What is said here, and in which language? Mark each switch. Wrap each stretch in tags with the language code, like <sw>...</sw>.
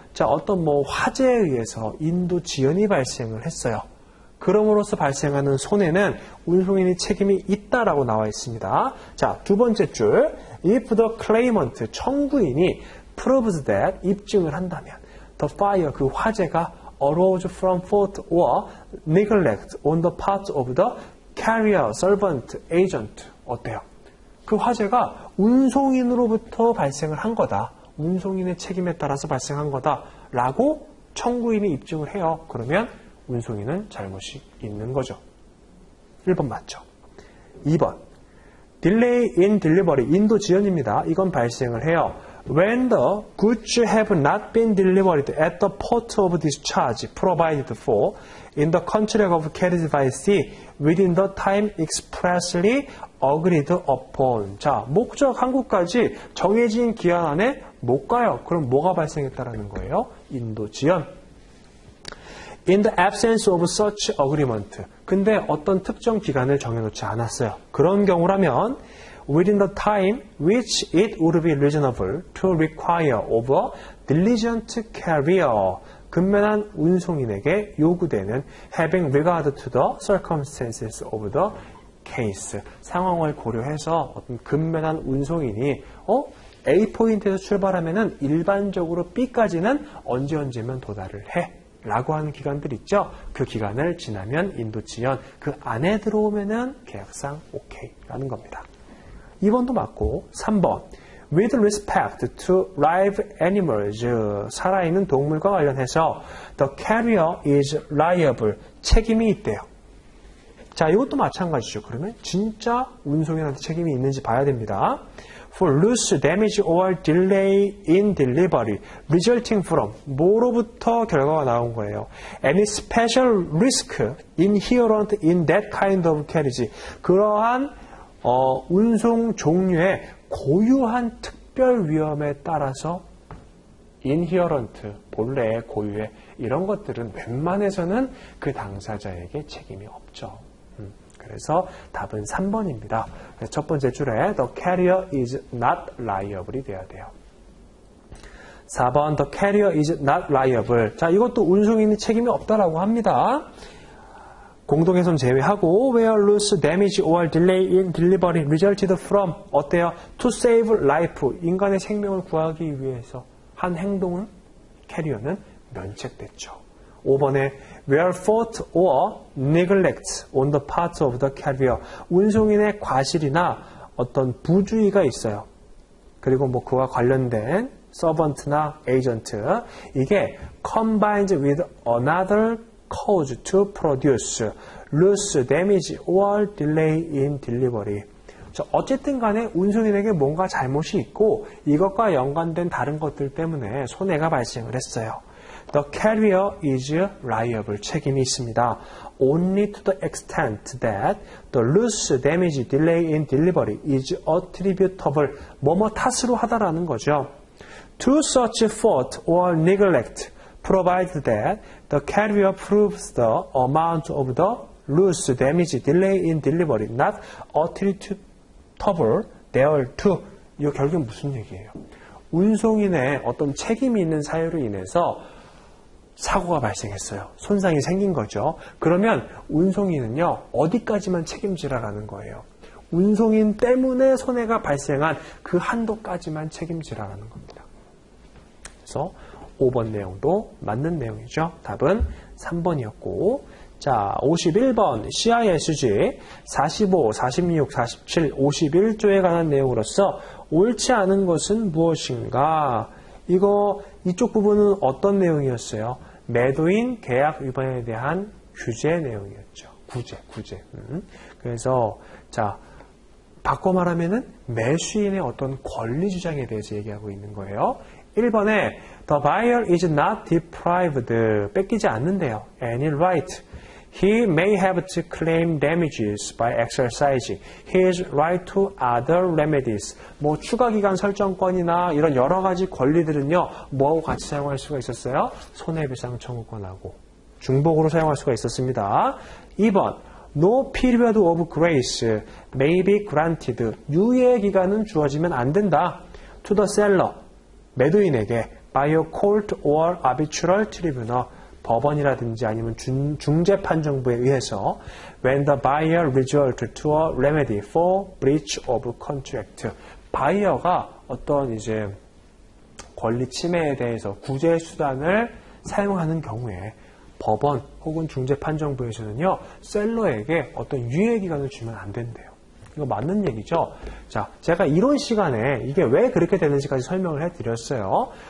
<ko>자, 어떤 화재에 의해서 인도 지연이 발생을 했어요. 그럼으로써 발생하는 손해는 운송인이 책임이 있다라고 나와 있습니다. 자, 두 번째 줄.</ko> <en>If the claimant,</en> <ko>청구인이</ko> <en>proves that,</en> <ko>입증을 한다면</ko> <en>the fire,</en> <ko>그 화재가</ko> <en>arose from fault or neglect on the part of the carrier, servant, agent.</en> <ko>어때요? 그 화재가 운송인으로부터 발생을 한 거다. 운송인의 책임에 따라서 발생한 거다라고 청구인이 입증을 해요. 그러면 운송인은 잘못이 있는 거죠. 1번 맞죠? 2번.</ko> <en>Delay in delivery.</en> <ko>인도 지연입니다. 이건 발생을 해요.</ko> <en>When the goods have not been delivered at the port of discharge provided for in the contract of carriage by sea within the time expressly agreed upon.</en> <ko>자, 목적 항구까지 정해진 기한 안에 못 가요. 그럼 뭐가 발생했다라는 거예요? 인도 지연.</ko> <en>In the absence of such agreement.</en> <ko>근데 어떤 특정 기간을 정해놓지 않았어요. 그런 경우라면</ko> <en>within the time which it would be reasonable to require of a diligent carrier.</en> <ko>근면한 운송인에게 요구되는</ko> <en>having regard to the circumstances of the case.</en> <ko>상황을 고려해서 어떤 근면한 운송인이 A 포인트에서 출발하면은 일반적으로 B까지는 언제면 도달을 해. 라고 하는 기간들 있죠. 그 기간을 지나면 인도 지연, 그 안에 들어오면은 계약상 오케이라는 겁니다. 2번도 맞고 3번.</ko> <en>With respect to live animals,</en> <ko>살아있는 동물과 관련해서</ko> <en>the carrier is liable,</en> <ko>책임이 있대요. 자, 이것도 마찬가지죠. 그러면 진짜 운송인한테 책임이 있는지 봐야 됩니다.</ko> <en>For loss, damage or delay in delivery resulting from</en> <ko>뭐로부터 결과가 나온 거예요.</ko> <en>Any special risk inherent in that kind of carriage.</en> <ko>그러한 운송 종류의 고유한 특별 위험에 따라서 inherent, 본래의 고유의 이런 것들은 웬만해서는 그 당사자에게 책임이 없죠. 그래서 답은 3번입니다. 첫 번째 줄에</ko> <en>the carrier is not liable</en> <ko>이 돼야 돼요.</ko> <en>4번 the carrier is not liable.</en> <ko>자, 이것도 운송인이 책임이 없다라고 합니다. 공동훼손 제외하고</ko> <en>where loss, damage or delay in delivery resulted from</en> <ko>어때요?</ko> <en>To save life.</en> <ko>인간의 생명을 구하기 위해서 한 행동은 캐리어는 면책됐죠.</ko> <en>5번에 where fault or neglect on the part of the carrier.</en> <ko>운송인의 과실이나 어떤 부주의가 있어요. 그리고 그와 관련된 servant나 agent.</ko> <en>이게 combined with another cause to produce loss, damage or delay in delivery.</en> <ko>어쨌든 간에 운송인에게 뭔가 잘못이 있고 이것과 연관된 다른 것들 때문에 손해가 발생을 했어요.</ko> <en>The carrier is liable.</en> <ko>책임이 있습니다.</ko> <en>Only to the extent that the loss, damage, delay in delivery is attributable.</en> <ko>뭐뭐 탓으로 하다라는 거죠.</ko> <en>To such fault or neglect, provided that the carrier proves the amount of the loss, damage, delay in delivery not attributable thereto.</en> <ko>이거 결국은 무슨 얘기예요? 운송인의 어떤 책임이 있는 사유로 인해서 사고가 발생했어요. 손상이 생긴 거죠. 그러면 운송인은요, 어디까지만 책임지라라는 거예요. 운송인 때문에 손해가 발생한 그 한도까지만 책임지라라는 겁니다. 그래서 5번 내용도 맞는 내용이죠. 답은 3번이었고, 자, 51번 CISG 45, 46, 47, 51조에 관한 내용으로서 옳지 않은 것은 무엇인가? 이쪽 부분은 어떤 내용이었어요? 매도인 계약 위반에 대한 규제 내용이었죠. 구제. 그래서 자, 바꿔 말하면은 매수인의 어떤 권리 주장에 대해서 얘기하고 있는 거예요.</ko> <en>1번에 the buyer is not deprived,</en> <ko>뺏기지 않는데요.</ko> <en>any right. He may have to claim damages by exercising his right to other remedies.</en> <ko>뭐 추가 기간 설정권이나 이런 여러 가지 권리들은요, 뭐하고 같이 사용할 수가 있었어요? 손해배상 청구권하고 중복으로 사용할 수가 있었습니다.</ko> <en>2번 No period of grace may be granted.</en> <ko>유예 기간은 주어지면 안 된다.</ko> <en>To the seller,</en> <ko>매도인에게</ko> <en>by a court or arbitral tribunal,</en> <ko>법원이라든지 아니면 중재판정부에 의해서</ko> <en>when the buyer resort to a remedy for breach of contract.</en> <ko>바이어가 어떤 이제 권리 침해에 대해서 구제 수단을 사용하는 경우에 법원 혹은 중재판정부에서는요, 셀러에게 어떤 유예 기간을 주면 안 된대요. 이거 맞는 얘기죠? 자, 제가 이런 시간에 이게 왜 그렇게 되는지까지 설명을 해드렸어요.</ko>